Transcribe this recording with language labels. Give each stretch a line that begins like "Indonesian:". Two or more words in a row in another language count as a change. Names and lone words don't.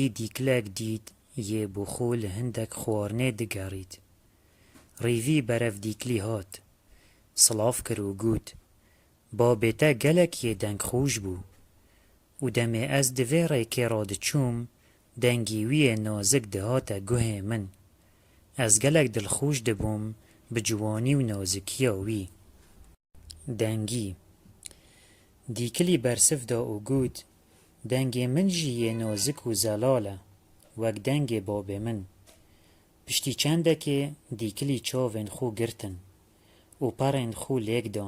Kurdish: دیکلێک دیت یێ بۆ خۆ لە هەندێک خواردنێ دگەڕید ڕیڤی بەرەو دیکلی هات سڵاو کرد و گوت بابێتە گەلێک یێ دەنگخۆش بوو و دەمێ ئەس divê ڕێکێ ڕادچووم دەنگی ویە نازک دهاتە گوهێ من ئەس گەلێک دڵخۆش دەبووم bi ciwanî û nazikiya wî dengî dîkilî bersiv da û got dengê min jî yê nazik û zelal e wek dengê babê min piştî çendekê dîkilî çavên xwe girtin û perên xwe lêk dan